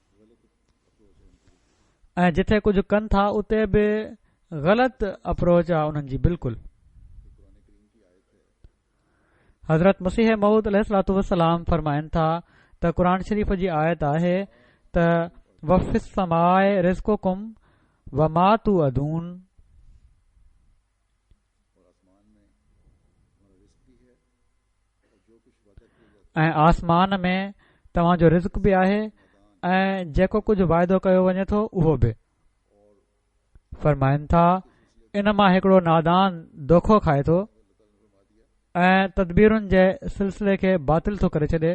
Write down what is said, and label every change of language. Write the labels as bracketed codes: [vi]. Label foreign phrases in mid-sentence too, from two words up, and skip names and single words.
[sd] ऐं जिथे कुझु कनि था उते बि ग़लति अप्रोच आहे उन्हनि जी बिल्कुलु। हज़रत मसीह मऊद [ar] عليه الصلاة والسلام [sd] फरमाइनि था त क़ुर शरीफ़ जी आयत आहे त [ar] وفي السماء رزقكم وما توعدون, [sd] ऐं आसमान में तव्हां जो रिज़्क़ बि आहे ऐं जेको कुझु वाइदो कयो वञे थो उहो बि। फरमाइनि था इन मां हिकिड़ो नादान दोखो खाए थो ऐं तदबीरुनि जे सिलसिले खे बातिल थो करे छॾे।